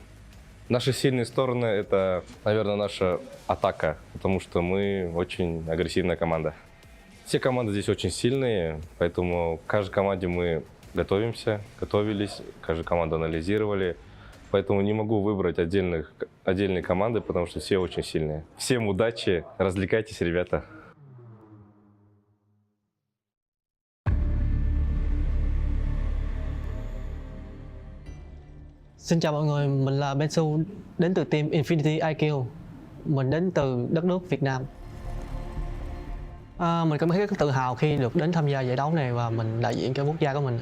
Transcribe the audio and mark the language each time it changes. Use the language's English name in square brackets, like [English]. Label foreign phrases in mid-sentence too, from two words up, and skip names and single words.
[Russian] Наши сильные стороны — это, наверное, наша атака, потому что мы очень агрессивная команда. Все команды здесь очень сильные, поэтому к каждой команде мы готовились, каждую команду анализировали. Поэтому не могу выбрать отдельные команды, потому что все очень сильные. Всем удачи, развлекайтесь, ребята. [Vietnamese] Xin chào mọi người, mình là Bensu đến từ team Infinity IQ. Mình đến từ đất nước Việt Nam. Mình cảm thấy rất tự hào khi được đến tham gia giải đấu này và mình đại diện cho quốc gia của mình.